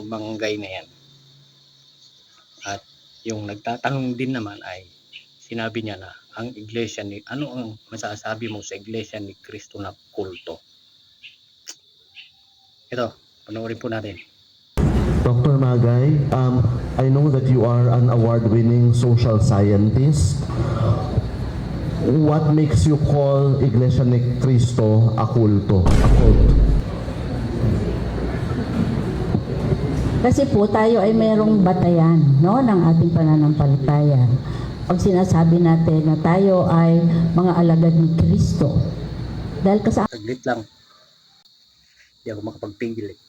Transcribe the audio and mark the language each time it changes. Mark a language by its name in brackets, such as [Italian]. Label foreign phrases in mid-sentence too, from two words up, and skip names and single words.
[Filipino] Mangay na yan, at yung nagtatanong din naman ay sinabi niya na ang iglesia ni, ano ang masasabi mo sa Iglesia ni Cristo na kulto? Ito, panoorin po natin. Dr. Magay, [English] I know that you are an award-winning social scientist. What makes you call Iglesia ni Cristo a culto, a cult? [Filipino] Kasi po tayo ay merong batayan, no, ng ating pananampalataya. Pag sinasabi natin na tayo ay mga alagad ni Cristo, dahil Saglit lang, hindi ako makapagpigil eh.